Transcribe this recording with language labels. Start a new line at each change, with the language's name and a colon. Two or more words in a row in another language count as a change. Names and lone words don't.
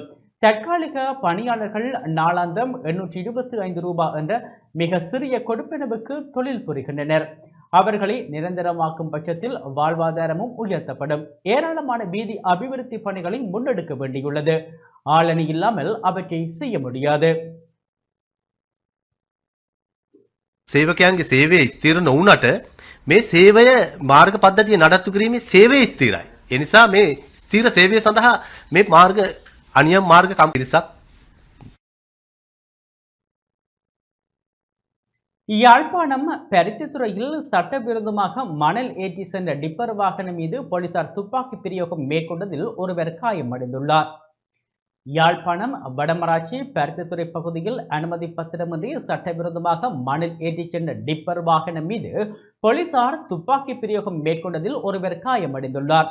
Tamil: தற்காலிக பணியாளர்கள் நாளாந்தம் 825 ரூபாய் என்ற மிக சிறிய கொடுப்பனவுக்கு தொழில் புரிகின்றனர். அவர்களை நிரந்தரமாக்கும் பட்சத்தில் வாழ்வாதாரமும் உயர்த்தப்படும். ஏராளமான வீதி அபிவிருத்தி பணிகளை முன்னெடுக்க வேண்டியுள்ளது. ஆளணி இல்லாமல் அவற்றை செய்ய முடியாது.
Sinhala: සේවකයන්ගේ සේවය ස්ථිර නොවුනට මේ සේවය මාර්ග පද්ධතිය නඩත්තු කිරීමේ සේවය ස්ථිරයි. ඒ නිසා මේ ස්ථිර සේවය සඳහා මේ මාර්ග අනියම් මාර්ග කම් පිරිසක්
Tamil: யாழ்ப்பாணம் பருத்தித்துறையில் சட்டவிரோதமாக மணல் ஏற்றி சென்ற டிப்பர் வாகனம் மீது போலீசார் துப்பாக்கி பிரயோகம் மேற்கொண்டதில் ஒருவர் காயமடைந்துள்ளார். யாழ்ப்பாணம் வடமராட்சி பருத்தித்துறை பகுதியில் அனுமதி பத்திரமின்றி சட்டவிரோதமாக மணல் ஏற்றி சென்ற டிப்பர் வாகனம் மீது போலீசார் துப்பாக்கி பிரயோகம் மேற்கொண்டதில் ஒருவர் காயமடைந்துள்ளார்.